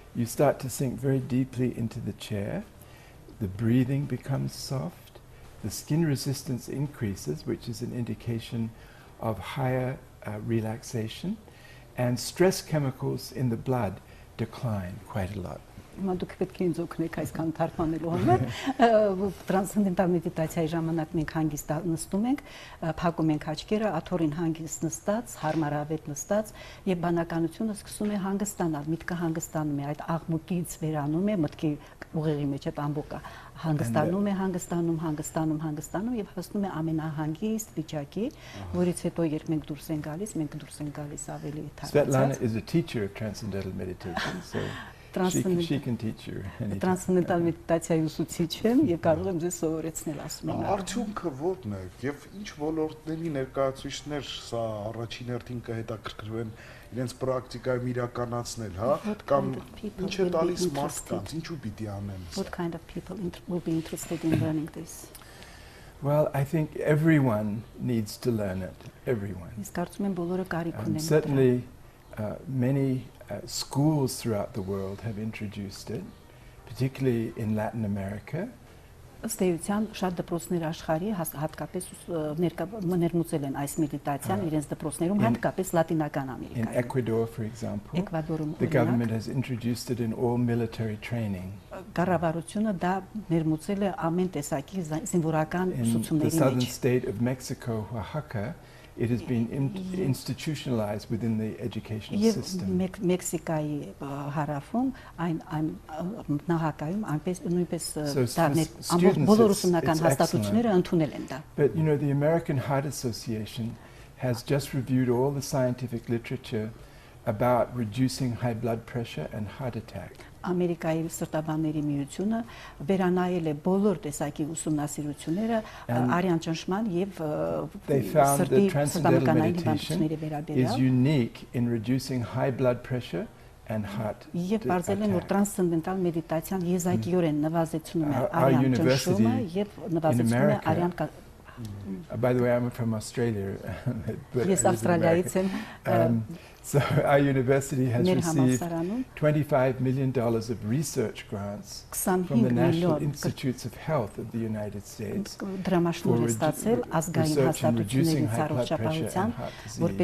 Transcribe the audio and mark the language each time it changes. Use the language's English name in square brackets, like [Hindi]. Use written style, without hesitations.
[English] You start to sink very deeply into the chair. The breathing becomes soft. The skin resistance increases, which is an indication of higher relaxation, and stress chemicals in the blood decline quite a lot. [Armenian] Դուք պետք է ինձ օգնեք այսքան թարգմանելու համար։ Տրանսցենդենտալ մեդիտացիայի ժամանակ մենք հանգիստ նստում ենք, փակում ենք աչքերը, աթոռին հանգիստ նստած, հարմարավետ նստած, եւ բանականությունը սկսում է հանգստանալ, միտքը հանգստանում է, այդ աղմուկից վերանում է, մտքի ուղեղի մեջ այդ ամբողջը հանգստանում է, հանգստանում եւ հասնում է ամենահանգիստ վիճակի, որից հետո երբ մենք դուրս ենք գալիս ավելի թարմացած։ [English] Svetlana is a teacher of transcendental meditation, so she can teach you. [Armenian] Տրանսցենդենտալ մեդիտացիայի ուսուցիչ եմ եւ կարող եմ ձեզ սովորեցնել, ասում եմ։ Արդյունքը ո՞րն է եւ ինչ ոլորտների ներկայացուցիչներ սա առաջին հերթին կհետաքրքրվեն իրենց պրակտիկայում իրականացնել, հա, կամ ինչ է տալիս մարդկանց, ինչու պիտի անեն։ [English] What kind of people will be interested in learning this? Well, I think everyone needs to learn it. Everyone. [Armenian] Ես կարծում եմ բոլորը կարիք ունեն։ [English] Certainly many schools throughout the world have introduced it, particularly in Latin America. [Armenian] Ըստ էության շատ դպրոցներ աշխարհի հատկապես ներմուծել են այս մեդիտացիան իրենց դպրոցներում, հատկապես Լատինական Ամերիկայում։ [English] In Ecuador, for example, the government has introduced it in all military training. [Armenian] Կառավարությունը դա ներմուծել է ամեն տեսակի զինվորական ուսուցումների մեջ։ [English] In the southern state of Mexico, Oaxaca, it has been institutionalized within the educational system. [Armenian] Մեքսիկայի հարավում այն նահանգայում այնպես նույնպես բոլոր ուսումնական հաստատությունները ընդունել են դա։ [English] But you know, the American Heart Association has just reviewed all the scientific literature about reducing high blood pressure and heart attack. [Armenian] Ամերիկայի սրտաբանների միությունը վերանայել է բոլոր տեսակի ուսումնասիրությունները արյան ճնշման եւ սրտի սրտամկանային հիվանդությունների վերաբերյալ [English] is unique in reducing high blood pressure and heart. [Armenian] Եվ բարձել են որ տրանսցենդենտալ մեդիտացիան եզակիորեն նվազեցնում է արյան ճնշումը եւ նվազեցնում է արյան [English] By the way, I'm from Australia. Yes, Australia. So our university has received $25 million of research grants from the National Institutes of Health of the United States for research in reducing high blood pressure and heart disease.